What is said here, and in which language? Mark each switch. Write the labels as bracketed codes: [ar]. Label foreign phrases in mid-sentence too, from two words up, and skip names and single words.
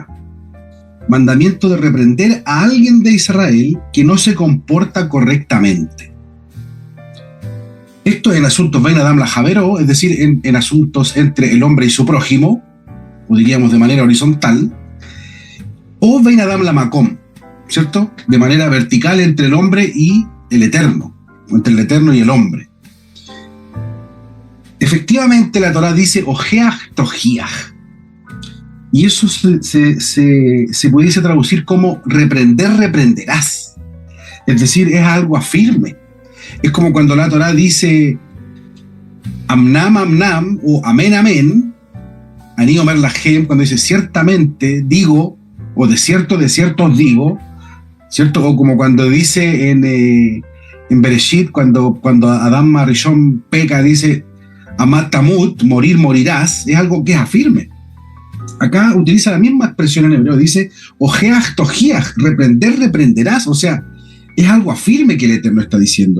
[es] Mandamiento de reprender a alguien de Israel que no se comporta correctamente. Esto en asuntos [he] bein adam lajavero, [es] es decir, en asuntos entre el hombre y su prójimo, o diríamos de manera horizontal, o [he] bein adam lamakom, [es] ¿cierto? De manera vertical entre el hombre y el Eterno, o entre el Eterno y el hombre. Efectivamente, la Torá dice, [he] ojeach tojiach, [es] y eso se pudiese traducir como reprender, reprenderás. Es decir, es algo firme. Es como cuando la Torá dice [he] amnam, amnam, [es] o amén, amén, [he] ani omer lahem, [es] cuando dice ciertamente digo, o de cierto os digo, ¿cierto? O como cuando dice en Bereshit, cuando Adán Marishon peca, dice [he] amat tamut, [es] morir, morirás, es algo que es afirme. Acá utiliza la misma expresión en hebreo, dice [he] ojeach tojiach, [es] reprender, reprenderás, o sea, es algo afirme que el Eterno está diciendo.